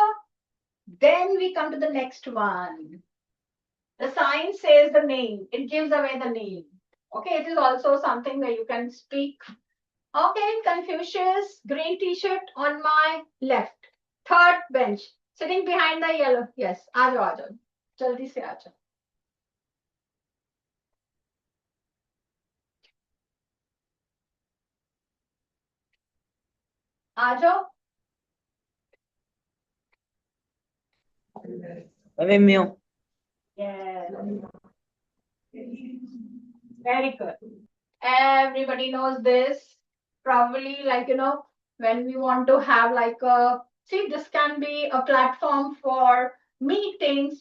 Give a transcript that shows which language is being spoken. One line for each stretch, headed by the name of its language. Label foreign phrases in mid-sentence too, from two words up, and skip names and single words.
English: Then we come to the next one. The sign says the name. It gives away the name. Okay. It is also something where you can speak. Okay. Confucius, green t-shirt on my left. Third bench. Sitting behind the yellow. Yes.
Hindi: आ जाओ. जल्दी से आ जाओ. आ जाओ.
English: Vimeo. Yes. Very good. Everybody knows this. Probably like, when we want to have like see, this can be a platform for meetings.